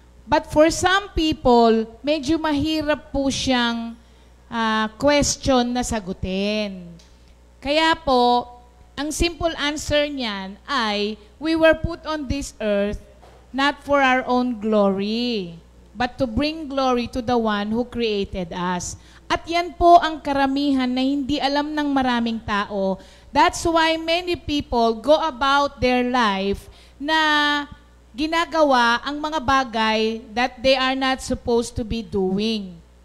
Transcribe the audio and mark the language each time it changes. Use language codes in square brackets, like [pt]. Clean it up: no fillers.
[en] But for some people, [tl] medyo mahirap po siyang question na sagutin. Kaya po, ang simple answer niyan ay, [en] we were put on this earth not for our own glory, but to bring glory to the one who created us. [tl] At yan po ang karamihan na hindi alam ng maraming tao. [en] That's why many people go about their life [tl] na ginagawa ang mga bagay [en] that they are not supposed to be doing.